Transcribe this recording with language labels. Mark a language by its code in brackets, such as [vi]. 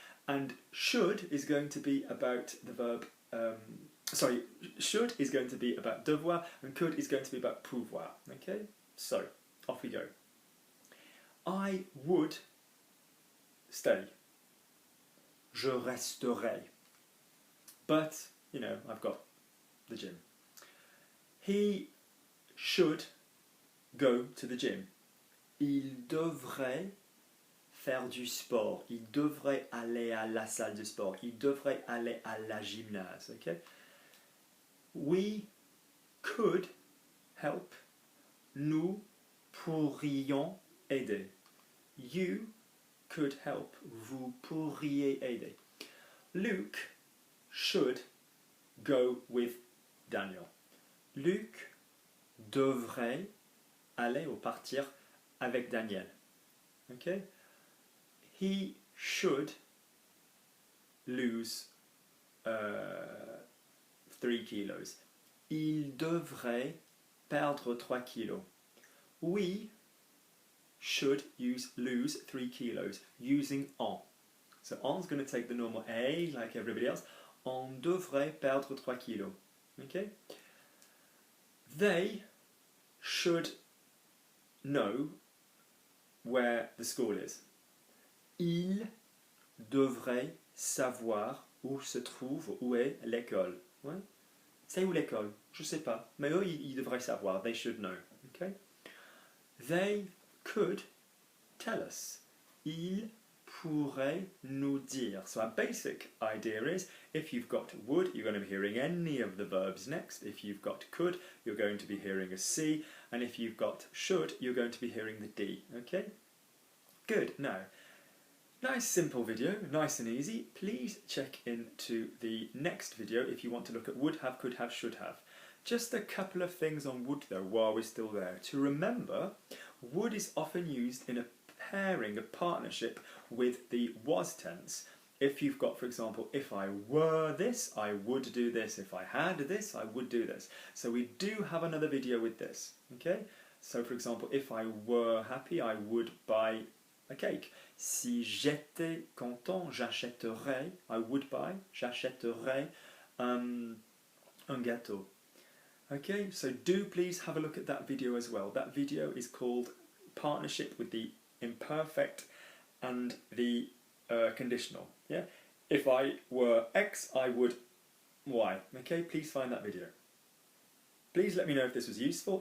[en] And should is going to be about the verb, should is going to be about devoir, and could is going to be about pouvoir. Okay, so off we go. I would stay. [fr] Je resterai. [en] But, you know, I've got the gym. He should go to the gym. [fr] Il devrait faire du sport. Il devrait aller à la salle de sport. Il devrait aller à la gymnase. [en] Okay? We could help. [fr] Nous pourrions aider. [en] You could help. [fr] Vous pourriez aider. [en] Luke should go with Daniel. [fr] Luc devrait aller ou partir avec Daniel. Okay? [en] He should lose 3 kilos. [fr] Il devrait perdre 3 kilos. [en] We should lose 3 kilos using en. So en's going to take the normal a like everybody else. [fr] On devrait perdre 3 kilos. [en] Okay? They should know where the school is. [fr] Ils devraient savoir où se trouve, où est l'école. Ouais? C'est où l'école? Je sais pas. Mais eux, ils devraient savoir. [en] They should know. Okay? They could tell us. [fr] Ils pourraient nous dire. [en] So our basic idea is, if you've got would, you're going to be hearing any of the verbs next. If you've got could, you're going to be hearing a C. And if you've got should, you're going to be hearing the D. Okay? Good. Now, nice simple video, nice and easy. Please check into the next video if you want to look at would have, could have, should have. Just a couple of things on would though while we're still there. To remember, would is often used in a pairing, a partnership with the was tense. If you've got, for example, if I were this, I would do this. If I had this, I would do this. So we do have another video with this. Okay? So for example, if I were happy, I would buy a cake. [fr] Si j'étais content, j'achèterais, [en] I would buy, [fr] j'achèterais un gâteau. [en] Okay, so do please have a look at that video as well. That video is called Partnership with the Imperfect and the Conditional. Yeah, if I were X, I would Y. Okay, please find that video. Please let me know if this was useful.